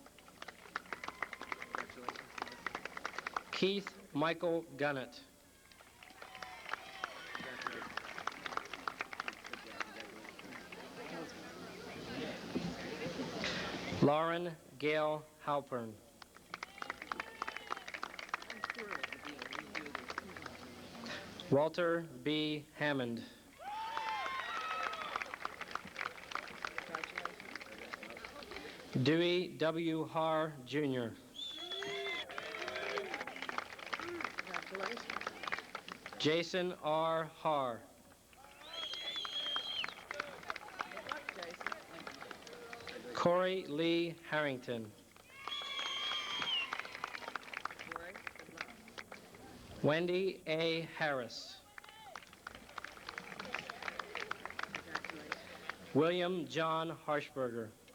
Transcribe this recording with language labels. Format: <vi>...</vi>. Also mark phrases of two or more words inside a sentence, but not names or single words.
<en>Keith Michael Gunnett. Lauren Gail Halpern. Walter B. Hammond. Dewey W. Haar, Jr. Jason R. Haar. Corey Lee Harrington. Wendy A. Harris. William John Harshberger.</en>